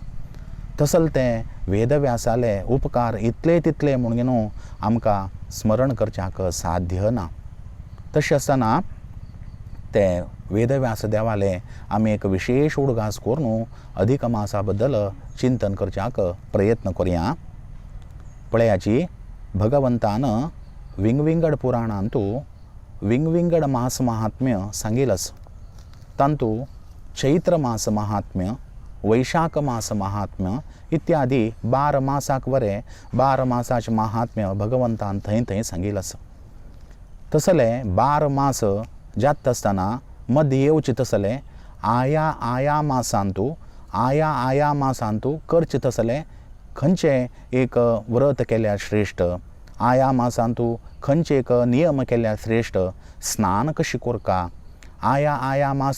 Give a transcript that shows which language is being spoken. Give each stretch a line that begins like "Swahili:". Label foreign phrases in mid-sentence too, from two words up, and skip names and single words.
Konkani: तसल ते वेदव्यासाले उपकार इतले तितले म्हणून आमकां स्मरण करच्याक साध्य ना. तशें आसतना ते वेदव्यास देवाले आमी एक विशेष उडगास करून अधिक मासा बद्दल चिंतन करच्याक प्रयत्न करुया. पळयाची भगवंतान विंगविंगड पुराणांतू विंगविंगड मास महात्म्य सांगिलस. तांतू चैत्र मास महात्म्य, वैशाख मास महात्म्य इत्यादी 12 मासाक वरे 12 मासाचे महात्म्य भगवंतान थंय थंय सांगिलस. तसले 12 मास जात आसतना मध्य येवचे तसले आया मासांतू करचे तसले खंयचे एक व्रत केल्यार श्रेष्ठ, आया मासांतू खंयचे एक नियम केल्यार श्रेष्ठ, स्नान कशी कोरका, आया